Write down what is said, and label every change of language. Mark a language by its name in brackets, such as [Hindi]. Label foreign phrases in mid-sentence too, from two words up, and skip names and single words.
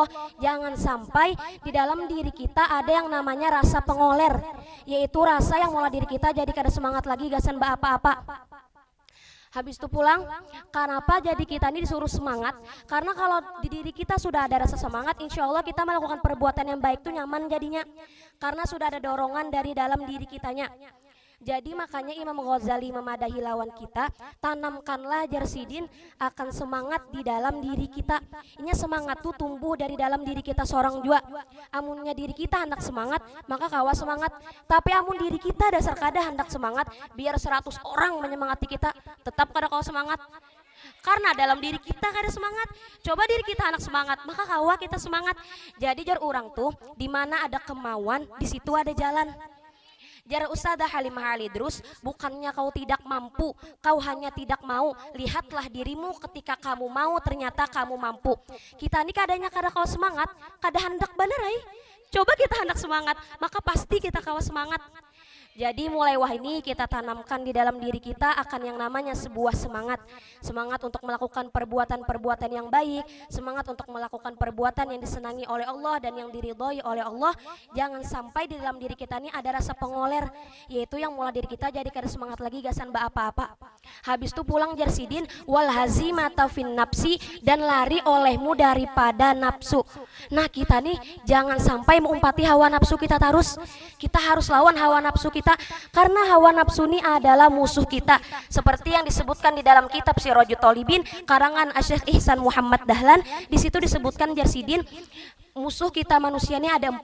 [Indonesian] Jangan sampai di dalam diri kita ada yang namanya rasa pengoler, yaitu rasa yang mulai diri kita jadi kada semangat lagi gasan apa-apa. Habis itu pulang, kenapa jadi kita ini disuruh semangat? Karena kalau di diri kita sudah ada rasa semangat, [Arabic] إن شاء الله [Indonesian] kita melakukan perbuatan yang baik itu nyaman jadinya. Karena sudah ada dorongan dari dalam diri kitanya. Jadi makanya Imam Ghazali memadahi lawan kita, tanamkanlah Jarsidin akan semangat di dalam diri kita. Ini semangat tuh tumbuh dari dalam diri kita seorang jua. [Banjar] Amunnya diri kita hendak semangat, maka kawa semangat. Tapi amun diri kita dasar kada hendak semangat, biar 100 orang menyemangati kita, tetap kada kawa semangat. Karena dalam diri kita kada semangat. Coba diri kita hendak semangat, maka kawa kita semangat. [Indonesian] Jadi jar orang tuh, di mana ada kemauan, di situ ada jalan. Jar Ustadzah Halimah Halidrus, bukannya kau tidak mampu, kau hanya tidak mau. Lihatlah dirimu ketika kamu mau, ternyata kamu mampu. [Banjar] Kita ini kadanya kada kau semangat, kada hendak bener ay. Coba kita hendak semangat, maka pasti kita kau semangat. [Indonesian] Jadi mulai wah ini kita tanamkan di dalam diri kita akan yang namanya sebuah semangat. Semangat untuk melakukan perbuatan-perbuatan yang baik, semangat untuk melakukan perbuatan yang disenangi oleh Allah dan yang diridhoi oleh Allah. Jangan sampai di dalam diri kita ini ada rasa pengoler, yaitu yang mulai diri kita jadi kada semangat lagi gasan apa-apa. Habis itu pulang Jarsidin, [Arabic] والهزيمة في النفس, [Indonesian] dan lari olehmu daripada nafsu. Nah kita nih jangan sampai mengumpati hawa nafsu kita terus. Kita harus lawan hawa nafsu kita, karena hawa nafsu ini adalah musuh kita. Seperti yang disebutkan di dalam kitab Sirajul Thalibin karangan Syekh Ihsan Muhammad Dahlan, di situ disebutkan Jarsidin, musuh kita manusia ini ada 4.